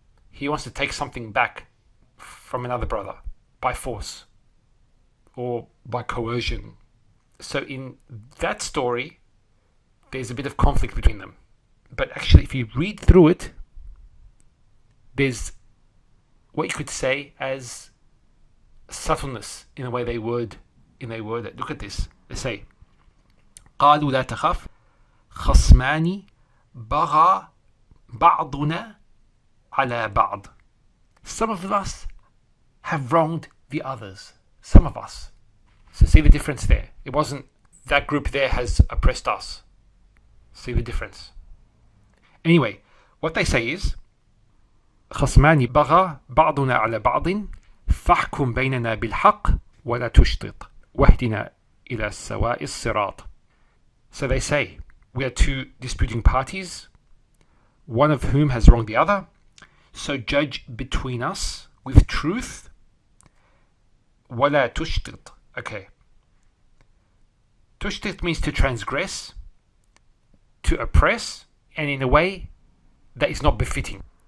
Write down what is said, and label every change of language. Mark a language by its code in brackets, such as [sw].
[en] He wants to take something back from another brother by force or by coercion. So in that story, there's a bit of conflict between them. But actually, if you read through it, there's what you could say as subtleness in the way they word it. Look at this. They say, [ar] قالوا لا تخف خصمان بغى بعضنا على بعض. [en] Some of us have wronged the others. Some of us. So see the difference there. It wasn't that group there has oppressed us. See the difference. Anyway, what they say is [ar] خصمان بغى بعضنا على بعض فاحكم بيننا بالحق ولا تشطط واهدنا إلى سواء الصراط. [en] So they say, we are two disputing parties, one of whom has wronged the other, so judge between us with truth. [ar] ولا تشطط. [en] Okay. Tushtit means to transgress, to oppress, and in a way that is not befitting.